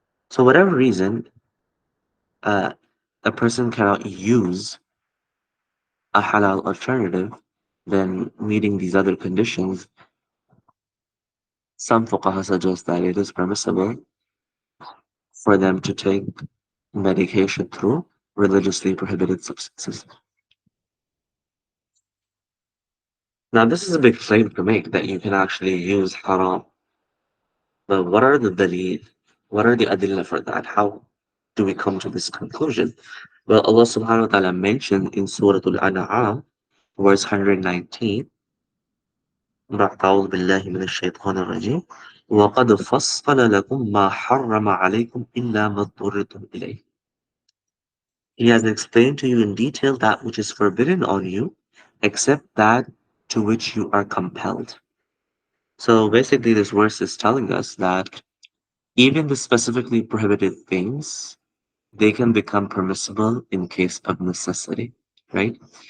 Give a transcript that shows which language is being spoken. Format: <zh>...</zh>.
<en>So, whatever reason, uh, a person cannot use a halal alternative, then meeting these other conditions, some fuqaha suggest that it is permissible for them to take medication through religiously prohibited substances. Now, this is a big claim to make that you can actually use haram. But what are the dalil? What are the adillah for that? How do we come to this conclusion? Well, Allah subhanahu wa ta'ala mentioned in Surah Al-An'am, verse 119,</en> <ar>بعد أعوذ بالله من الشيطان الرجيم وقد فصل لكم ما حرم عليكم إلا ما اضطررتم إليه.</ar> <en>He has explained to you in detail that which is forbidden on you, except that to which you are compelled. So basically, this verse is telling us that even the specifically prohibited things, they can become permissible in case of necessity, right?</en>